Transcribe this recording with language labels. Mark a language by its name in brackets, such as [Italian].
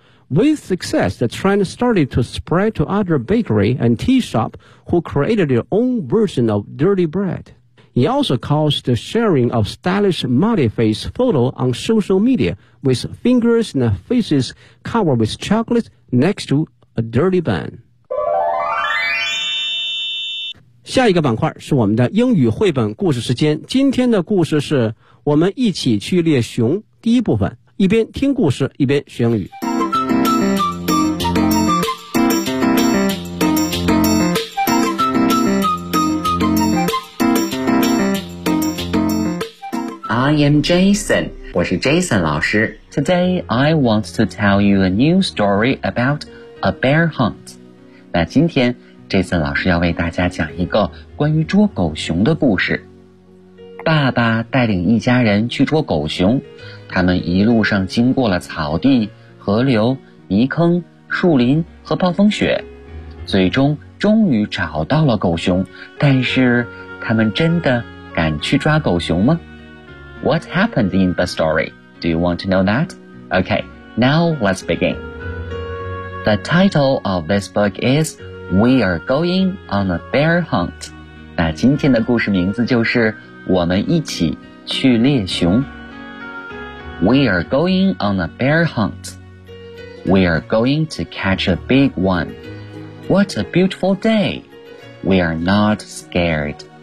[English] With success, the trend started to spread to other bakery and tea shop who created their own version of dirty bread. It also caused the sharing of stylish smiley face photo on social media with fingers and faces covered with chocolate next to a dirty bun. [Chinese] 下一个板块是我们的英语绘本故事时间。今天的故事是我们一起去猎熊第一部分，一边听故事一边学英语。 [English] I am Jason. [Chinese] 我是 Jason 老师。 [English] Today, I want to tell you a new story about a bear hunt. [Chinese] 那今天 Jason 老师要为大家讲一个关于捉狗熊的故事。爸爸带领一家人去捉狗熊，他们一路上经过了草地、河流、泥坑、树林和暴风雪，最终终于找到了狗熊。但是，他们真的敢去抓狗熊吗？ [English] What happened in the story? Do you want to know that? Okay, now let's begin. The title of this book is We Are Going on a Bear Hunt. [Chinese] 那今天的故事名字就是我们一起去猎熊。 [English] We are going on a bear hunt. We are going to catch a big one. What a beautiful day. We are not scared.